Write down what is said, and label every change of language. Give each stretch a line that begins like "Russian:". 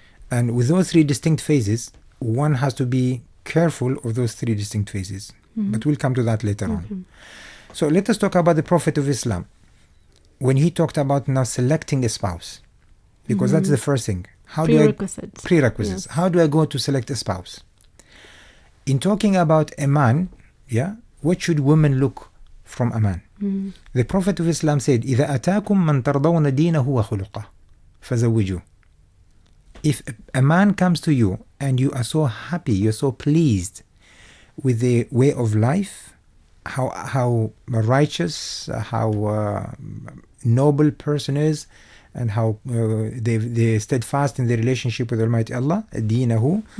English: And with those 3 distinct phases, one has to be careful of those 3 distinct phases. But we'll come to that later on. So let us talk about the Prophet of Islam. when he talked about now selecting a spouse, because that's the first thing. How Prerequisites. Prerequisites. Yes. How do I go to select a spouse? In talking about a man, what should women look from a man? The Prophet of Islam said,
Arabic: إِذَا أَتَاكُمْ مَنْ تَرْضَوْنَ دِينَهُ وَخُلُقَهُ فَزَوِّجُوهُ.
English: If a man comes to you and you are so happy, you're so pleased with the way of life, how righteous, how noble person is, and how they steadfast in their relationship with Almighty Allah, deenahu.